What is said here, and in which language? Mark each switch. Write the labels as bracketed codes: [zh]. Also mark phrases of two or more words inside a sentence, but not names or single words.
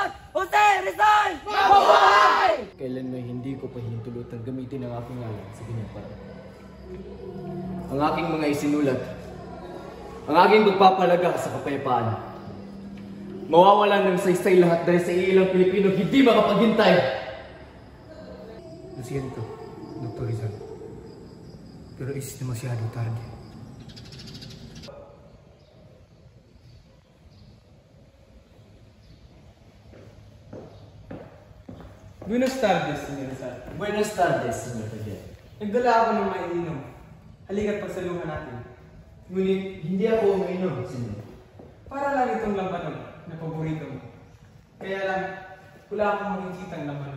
[tl] Jose Rizal! Mabuhay! Kailan may hindi ko pa hinintulutang gamitin ang aking ngalan sa ganyang paraan. Ang aking mga isinulat, ang aking pagpapalaga sa kapayapaan, Mawawalan ng saysay lahat dahil sa ilang Pilipino hindi makapaghintay. [es] Lo siento, Dr. Rizal. Pero es demasiado tarde. Buenos tardes, Sr. Rizal. Buenas tardes, Sr. Taguel. [tl] Nagdala ako ng maiinom. Halika't pagsaluhan natin. Ngunit hindi ako umiinom, Senyor. Para lang itong labanon na paborito mo. Kaya lang, wala akong makikitang labanon.